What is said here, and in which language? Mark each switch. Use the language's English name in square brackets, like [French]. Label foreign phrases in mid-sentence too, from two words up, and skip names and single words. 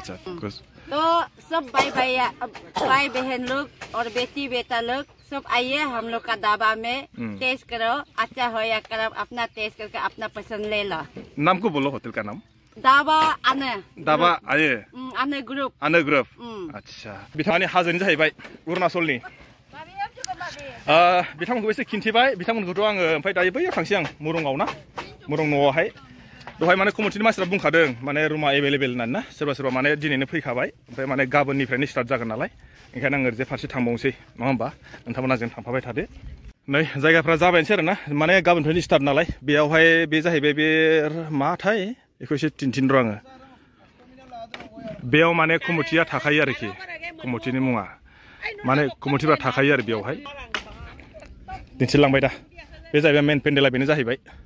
[Hindi] तो सब भाई बहन लोग और बेटी बेटा लोग सब आइए हम लोग का ढाबा में टेस्ट करो अच्छा हो या खराब अपना टेस्ट करके अपना पसंद ले लो नाम को बोलो होटल का नाम दाबा आने ग्रुप [Bodo] अच्छा बिथांनि हाजोनि जाहैबाय अरुणाचलनि बिथांमोनखौ एसे खिन्थिबाय बिथांमोनखौथ' आङो ओमफ्राय दायो बैयाव थांसै आं मुरुंआव ना मुरुं न'आवहाय दहाय माने कमिटिनि मानसिफ्रा बुंखादों माने रुमा एभेलेबेल होननानै ना सोरबा माने दिनैनो फैखाबाय ओमफ्राय माने गाबोननिफ्रायनो स्टार्ट जागोन नालाय ओंखायनो आं ओरैजाय फारसे थांबावनोसै नङा होमबा नोंथांमोना जों थांफाबाय थादो नै जायगाफ्रा जाबायनोसै आरो ना माने गाबोननिफ्रायनो स्टार्ट नालाय बेयावहाय बे जाहैबाय बे माथाय बेखौ एसे थिनथिन र' आङो बेयाव माने कमिटिया थाखायो आरोखि कमिटिनि मुङा माने कमिटिफ्रा थाखायो आरो बेयावहाय दिन्थिलांबाय दा बे जाहैबाय मेन पेन्डेला बेनो जाहैबाय